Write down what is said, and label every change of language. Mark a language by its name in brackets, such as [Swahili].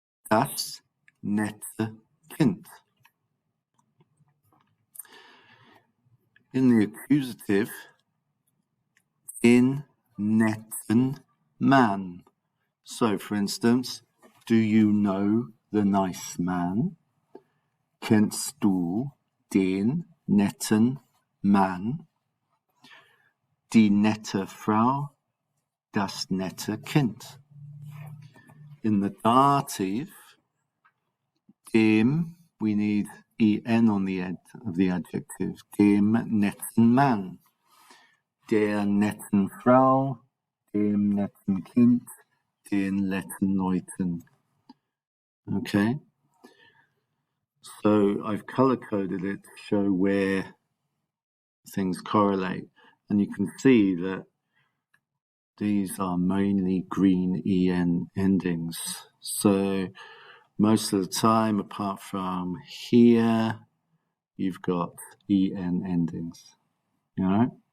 [German] Das nette Kind. [English] In the accusative, [German] den netten Mann. [English] So, for instance, do you know the nice man? [German] Kennst du den netten Mann? Die nette Frau, das nette Kind. [English] In the dative, dem, we need en on the end of the adjective. [German] Dem netten Mann. Der netten Frau, dem netten Kind, den netten Leuten. [English] Okay? So I've color-coded it to show where things correlate. And you can see that these are mainly green en endings. So most of the time, apart from here, you've got en endings. All right?